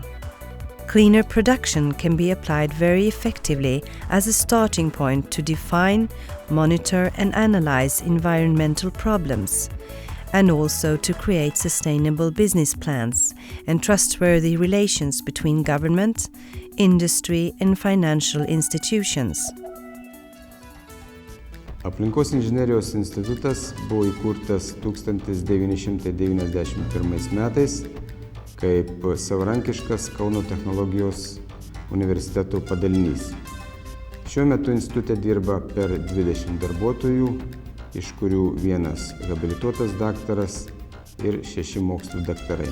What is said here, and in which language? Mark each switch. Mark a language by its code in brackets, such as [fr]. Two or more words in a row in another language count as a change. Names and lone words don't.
[en] Cleaner production can be applied very effectively as a starting point to define, monitor and analyze environmental problems, and also to create sustainable business plans and trustworthy relations between government, industry and financial institutions. [lt] Aplinkos inžinerijos institutas buvo įkurtas 1991 metais kaip savarankiškas Kauno technologijos universiteto padalinys. Šiuo metu institute dirba per 20 darbuotojų, iš kurių vienas habilituotas daktaras ir 6 mokslų daktarai.